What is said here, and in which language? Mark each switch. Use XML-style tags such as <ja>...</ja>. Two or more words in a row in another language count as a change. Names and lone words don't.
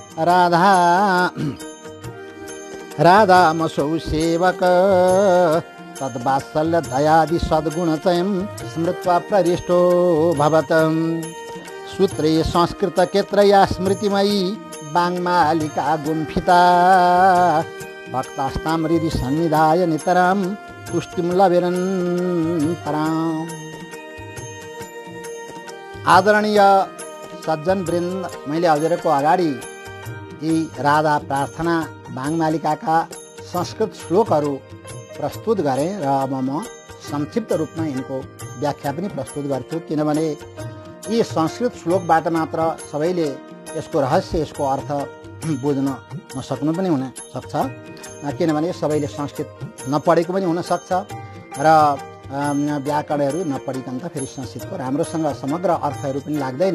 <sa>राधामसौ सेवक तद्वात्सल्य दयादि सद्गुणचयं स्मृत्वा प्रविष्टो भवतम् सूत्रे संस्कृतकेत्रया स्मृतिमयी वाङ्मालिका गुम्फिता भक्तास्तां हृदि सन्निधाय नितरां तुष्टिं लभेरन् पराम्।</sa> <ne>आदरणीय सज्जन वृन्द, मैले हजुरको अगाडि यी राधा प्रार्थना वाङ्मालिकाका संस्कृत श्लोकहरू प्रस्तुत गरेँ र अब म संक्षिप्त रूपमा यिनको व्याख्या पनि प्रस्तुत गर्छु, किनभने यी संस्कृत श्लोकबाट मात्र सबैले यसको रहस्य, यसको अर्थ बुझ्न नसक्नु पनि हुन सक्छ, किनभने सबैले संस्कृत नपढेको पनि हुनसक्छ र व्याकरणहरू नपढिकन त फेरि संस्कृतको राम्रोसँग समग्र अर्थहरू पनि लाग्दैन।</ne>